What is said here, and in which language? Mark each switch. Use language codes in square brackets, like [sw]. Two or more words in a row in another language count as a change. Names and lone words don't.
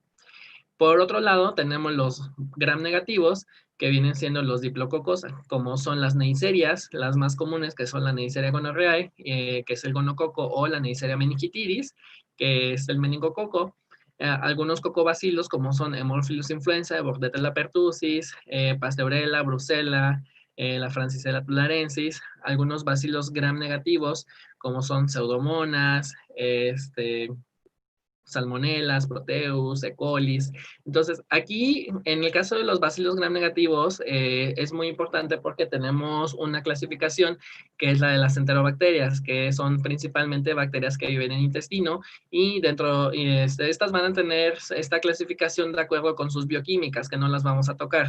[es] Por otro lado, tenemos los gram negativos, que vienen siendo los diplococos, como son las neiserias, las más comunes, que son la Neisseria gonorrhoeae, que es el gonococo, o la Neisseria meningitidis, que es el meningococo. Algunos cocobacilos, como son Haemophilus influenzae, Bordetella pertussis, Pasteurella, Brucella, la Francisella tularensis. Algunos bacilos gram negativos, como son Pseudomonas, Salmonelas, Proteus, E. colis. Entonces, aquí, en el caso de los bacilos gram negativos, es muy importante porque tenemos una clasificación que es la de las enterobacterias, que son principalmente bacterias que viven en intestino, y estas van a tener esta clasificación de acuerdo con sus bioquímicas, que no las vamos a tocar.